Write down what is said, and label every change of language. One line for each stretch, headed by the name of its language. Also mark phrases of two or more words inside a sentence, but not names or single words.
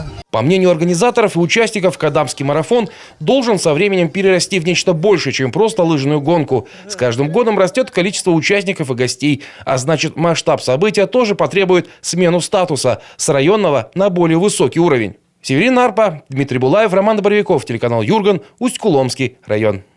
Russian: По мнению организаторов и участников, Кадамский марафон должен со временем перерасти в нечто большее, чем просто лыжную гонку. С каждым годом растет количество участников и гостей, а значит, масштаб события тоже потребует смену статуса с районного на более высокий уровень. Северин Арпа, Дмитрий Булаев, Роман Боровиков, телеканал Юрган, Усть-Кулымский район.